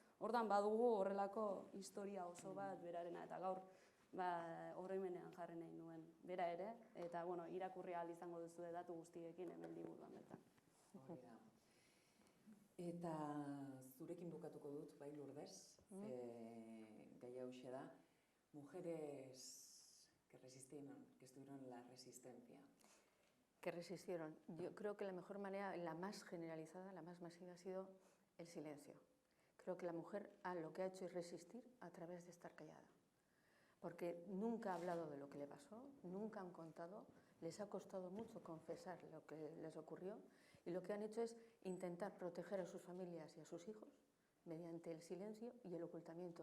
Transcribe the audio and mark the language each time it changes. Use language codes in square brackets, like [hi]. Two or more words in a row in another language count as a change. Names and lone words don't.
[eu] Ordan badugu horrelako historia oso bat berarena, eta gaur oroimenean jarri nahi nuen bera ere, eta irakurri ahal izango duzu datu guztiekin hemen liburuan bertan. Eta zurekin bukatuko dut, bai Lourdes, gai hauxe da, [es] mujeres que resistieron, que estuvieron en la resistencia. Que resistieron. Yo creo que la mejor manera, la más generalizada, la más masiva, ha sido el silencio. Creo que la mujer lo que ha hecho es resistir a través de estar callada. Porque nunca ha hablado de lo que le pasó, nunca han contado, les ha costado mucho confesar lo que les ocurrió, y lo que han hecho es intentar proteger a sus familias y a sus hijos mediante el silencio y el ocultamiento.